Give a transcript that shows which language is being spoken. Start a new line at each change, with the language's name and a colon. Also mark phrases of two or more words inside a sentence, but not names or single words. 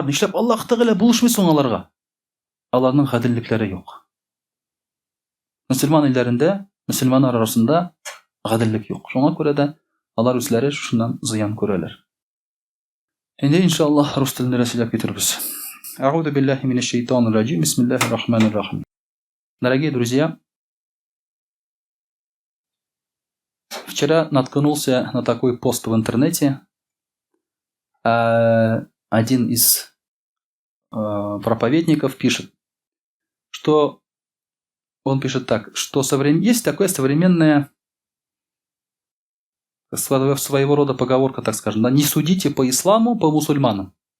Tatar: Нишләп Аллаһ Тәгалә булышмый соң аларга? Аларның гаделлекләре юк. Мөселман илләрендә, мөселманнар арасында гаделлек юк. Шуңа күрә дә алар үзләре шуннан зыян күрәләр. Инде иншаллаһ рус телендә сөйләп китербез.
Arabic: أعوذ بالله من الشيطان الرجيم بسم الله الرحمن الرحيم.
Russian: Дорогие друзья, вчера наткнулся на такой пост в интернете. Один из проповедников пишет, что он пишет так, что есть такое современное, своего рода поговорка, так скажем, да, не судите по исламу, по мусульманам.